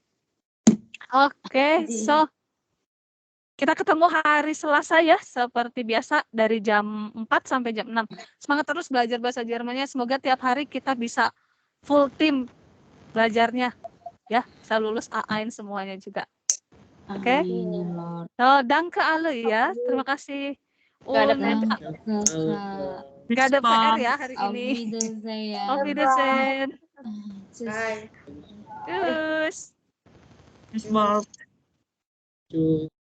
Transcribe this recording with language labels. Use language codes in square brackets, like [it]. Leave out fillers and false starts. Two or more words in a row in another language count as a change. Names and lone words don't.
[id] Oke, so kita ketemu hari Selasa ya, seperti biasa dari jam 4 sampai jam 6. Semangat terus belajar bahasa Jermannya, semoga tiap hari kita bisa [en] full tim [id] belajarnya ya, bisa lulus A1 semuanya juga. Oke? So, [de] danke alle [id] ya, terima kasih. Nggak ada Und nggak ada PR ya hari ini. [de] Auf Wiedersehen. Bye. Tschüss. Bis bald. Tschüss.